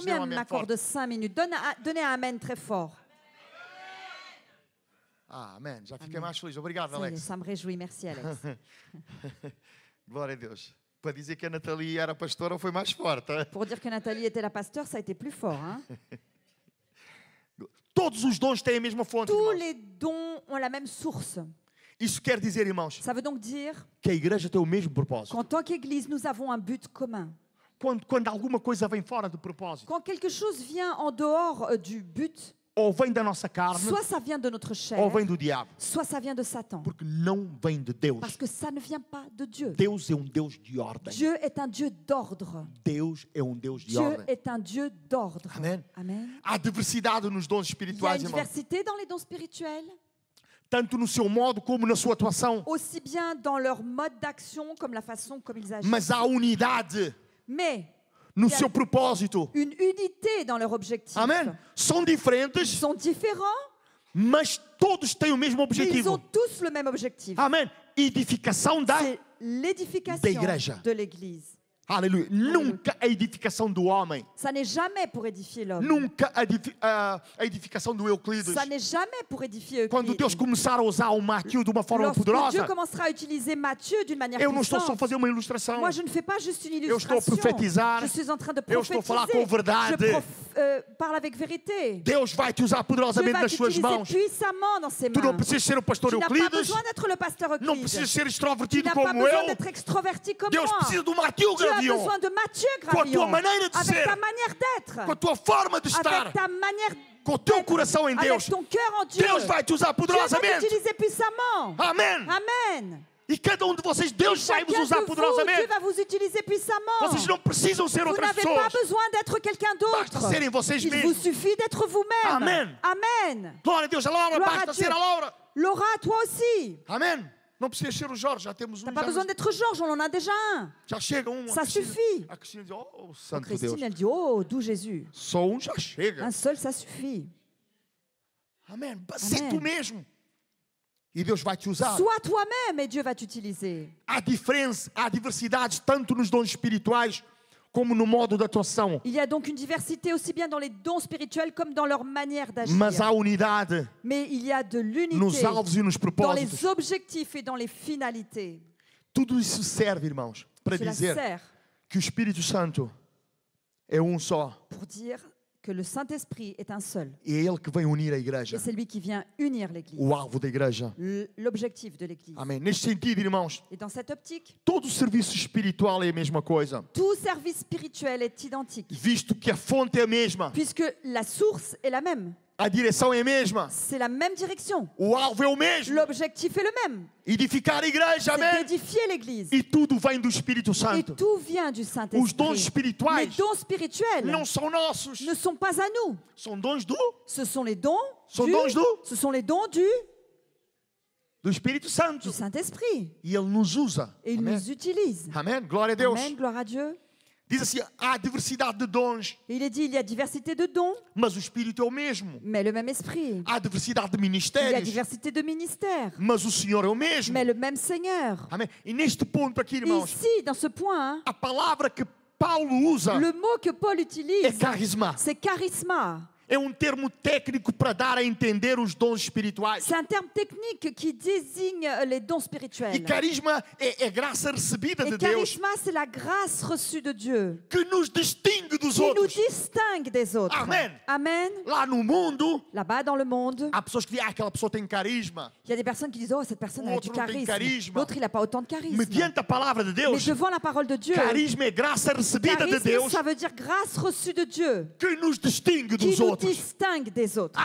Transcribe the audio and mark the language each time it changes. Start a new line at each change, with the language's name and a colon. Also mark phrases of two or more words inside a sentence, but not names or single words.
French: Combien
Portuguese: Dê um amém forte.
French: m'accorde 5 minutes? Donnez un amen très fort.
Portuguese: Ah, amém. Já fiquei Amém. mais feliz. Obrigado,
French: Ça y est, Alex. ça me réjouit. Merci, Alex.
Portuguese: Glória a Deus. Para dizer que a Nathalie era pastora foi mais forte.
French: Hein? Pour dire que Nathalie était la pasteur, ça a été plus fort. Hein?
Portuguese: Todos os dons têm a mesma fonte,
French: Tous
Portuguese: irmãos.
French: les dons ont la même source.
Portuguese: Isso quer dizer, irmãos,
French: Ça veut donc dire
Portuguese: que a igreja tem o mesmo propósito.
French: qu'en tant qu'Église, nous avons un but commun.
Portuguese: Quando alguma coisa vem fora do propósito,
French: Quand quelque chose vient en dehors du but,
Portuguese: ou vem da nossa carne,
French: soit ça vient de notre chair,
Portuguese: ou vem do diabo.
French: soit ça vient de Satan.
Portuguese: Porque não vem de Deus.
French: Parce que ça ne vient pas de Dieu.
Portuguese: Deus é Deus de ordem.
French: Dieu est un Dieu d'ordre.
Portuguese: Deus é Deus de
French: Dieu
Portuguese: ordem.
French: est un Dieu d'ordre.
Portuguese: Amen.
French: Amen.
Portuguese: Há diversidade nos dons
French: Il y a
Portuguese: espirituais,
French: une
Portuguese: irmãos.
French: diversité dans les dons spirituels,
Portuguese: Tanto no seu modo como na sua atuação.
French: aussi bien dans leur mode d'action comme la façon comme ils agissent.
Portuguese: Mas há unidade
French: Mais
Portuguese: no
French: Il y a-
Portuguese: seu propósito.
French: une unité dans leur objectif.
Portuguese: Amém? São
French: Ils
Portuguese: diferentes,
French: sont différents,
Portuguese: mas todos têm o mesmo
French: mais ils
Portuguese: objetivo.
French: ont tous le même objectif.
Portuguese: Amém? Edificação da...
French: C'est l'édification
Portuguese: Da igreja.
French: de l'Église.
Portuguese: Aleluia. Nunca a edificação do homem.
French: Ça n'est jamais pour édifier l'homme.
Portuguese: Nunca a edificação do Euclides.
French: Ça n'est jamais pour édifier
Portuguese: Quando
French: Euclide.
Portuguese: Deus começar a usar o Matthew de uma forma
French: Lorsque Dieu
Portuguese: poderosa,
French: commencera à utiliser Matthieu d'une manière
Portuguese: eu não estou só a
French: puissante,
Portuguese: fazer uma ilustração.
French: moi je ne fais pas juste une
Portuguese: Eu estou a
French: illustration.
Portuguese: profetizar.
French: Je suis en train de
Portuguese: Eu estou a falar com
French: prophétiser.
Portuguese: verdade.
French: Parle avec vérité.
Portuguese: Deus vai te usar
French: Dieu
Portuguese: poderosamente
French: va
Portuguese: nas suas
French: t'utiliser
Portuguese: mãos.
French: puissamment dans ses
Portuguese: Tu não
French: mains.
Portuguese: precisas ser o pastor
French: Tu n'as pas
Portuguese: Euclides.
French: besoin d'être le pasteur
Portuguese: Não
French: Euclide.
Portuguese: precisas ser
French: Tu
Portuguese: extrovertido
French: n'as pas
Portuguese: como
French: besoin
Portuguese: eu.
French: d'être extroverti comme
Portuguese: Deus
French: moi.
Portuguese: precisa do Matthew
French: Tu as
Portuguese: Gravillon.
French: besoin de Matthieu
Portuguese: Com a tua
French: Gravillon.
Portuguese: maneira de
French: Avec
Portuguese: ser.
French: ta manière d'être.
Portuguese: Com a tua forma de estar.
French: Avec ta manière
Portuguese: Com o teu
French: d'être.
Portuguese: coração em
French: Avec
Portuguese: Deus.
French: ton cœur en Dieu.
Portuguese: Deus vai te usar
French: Dieu va
Portuguese: poderosamente.
French: t'utiliser puissamment.
Portuguese: Amém.
French: Amen.
Portuguese: E cada um de vocês, Deus vai vos
French: Chacun
Portuguese: usar
French: de vous, Dieu
Portuguese: poderosamente.
French: va vous utiliser puissamment.
Portuguese: Vocês não precisam ser
French: Vous
Portuguese: outras
French: n'avez pas
Portuguese: pessoas.
French: besoin d'être quelqu'un
Portuguese: Basta
French: d'autre.
Portuguese: serem vocês
French: Il vous
Portuguese: mesmos.
French: suffit d'être vous-même.
Portuguese: Amen.
French: Amen.
Portuguese: Glória a Deus. A Laura, Glória a basta
French: Dieu.
Portuguese: ser a Laura.
French: Laura, toi aussi.
Portuguese: Amém. Não precisa ser o Jorge, já temos
French: T'as
Portuguese: um.
French: pas besoin d'être Georges, on en a déjà un.
Portuguese: Já chega um.
French: Ça
Portuguese: a Cristina-
French: suffit.
Portuguese: A Cristina diz, oh, santo
French: Christine,
Portuguese: Deus.
French: elle dit, oh, d'où Jésus.
Portuguese: Só um já chega.
French: Un seul, ça suffit.
Portuguese: Amém. Ser Amém. tu mesmo. E Deus vai te usar.
French: Sois toi-même et Dieu va t'utiliser.
Portuguese: Há diferença, há diversidade tanto nos dons espirituais como no modo de atuação.
French: Il y a donc une diversité aussi bien dans les dons spirituels comme dans leur manière d'agir.
Portuguese: Mas há unidade
French: Mais il y a de
Portuguese: nos
French: l'unité
Portuguese: alvos e nos
French: dans
Portuguese: propósitos.
French: les objectifs et dans les finalités.
Portuguese: Tudo isso serve, irmãos, para
French: Cela
Portuguese: dizer
French: sert
Portuguese: que o Espírito Santo é um só.
French: pour dire que le Saint-Esprit est un seul.
Portuguese: E é Ele que vem unir a
French: Et
Portuguese: igreja,
French: c'est lui qui vient unir l'Église.
Portuguese: o alvo da igreja.
French: L'objectif de l'Église.
Portuguese: Amém. Neste sentido, irmãos,
French: Et dans cette optique,
Portuguese: todo o serviço espiritual é a mesma coisa,
French: tout service spirituel est identique,
Portuguese: visto que a fonte é a mesma,
French: puisque la source est la même.
Portuguese: a direção é a mesma,
French: C'est la même direction.
Portuguese: o alvo é o mesmo.
French: L'objectif est le même.
Portuguese: Edificar a igreja,
French: C'est
Portuguese: amém.
French: d'édifier l'Église.
Portuguese: E tudo vem do Espírito
French: Et
Portuguese: Santo.
French: tout vient du
Portuguese: Os dons
French: Saint-Esprit. Les
Portuguese: espirituais
French: dons spirituels
Portuguese: não são nossos,
French: ne sont pas à nous.
Portuguese: são dons
French: Ce sont les dons
Portuguese: São dons do-
French: ce sont les dons du
Portuguese: Espírito Santo.
French: Saint-Esprit.
Portuguese: E Ele nos usa.
French: Et il
Portuguese: Amém.
French: nous utilise.
Portuguese: Amém. Glória a Deus.
French: Amen, gloire à Dieu.
Portuguese: Diz assim, há diversidade de dons,
French: Et il est dit, il y a diversité de dons,
Portuguese: mas o Espírito é o mesmo.
French: mais le même esprit.
Portuguese: Há diversidade de
French: Il y a
Portuguese: ministérios,
French: diversité de ministères,
Portuguese: mas o Senhor é o mesmo.
French: mais le même Seigneur.
Portuguese: Amém. E neste ponto aqui,
French: Et
Portuguese: irmãos,
French: ici, dans ce point,
Portuguese: a palavra que Paulo usa
French: le mot que Paul
Portuguese: é
French: utilise,
Portuguese: carisma.
French: c'est charisma.
Portuguese: É termo técnico para dar a entender os dons espirituais.
French: C'est un terme technique qui désigne les dons
Portuguese: E
French: spirituels.
Portuguese: carisma é graça recebida de
French: Et
Portuguese: Deus
French: charisma, c'est la grâce reçue de Dieu
Portuguese: que nos distingue dos
French: qui nous
Portuguese: outros.
French: distingue des autres.
Portuguese: Amen.
French: Amen.
Portuguese: Lá no mundo,
French: Là-bas, dans le monde,
Portuguese: há pessoas que dizem, aquela pessoa tem carisma.
French: il y a des personnes qui disent, oh, cette personne a L'autre du
Portuguese: não tem
French: charisme.
Portuguese: carisma.
French: L'autre, il n'a pas autant de charisme.
Portuguese: Mediante a palavra de
French: Mais
Portuguese: Deus,
French: devant la parole de Dieu,
Portuguese: carisma é graça recebida de
French: charisme,
Portuguese: Deus
French: ça veut dire grâce reçue de Dieu
Portuguese: que nos distingue
French: qui
Portuguese: dos
French: nous
Portuguese: outros.
French: distingue des autres.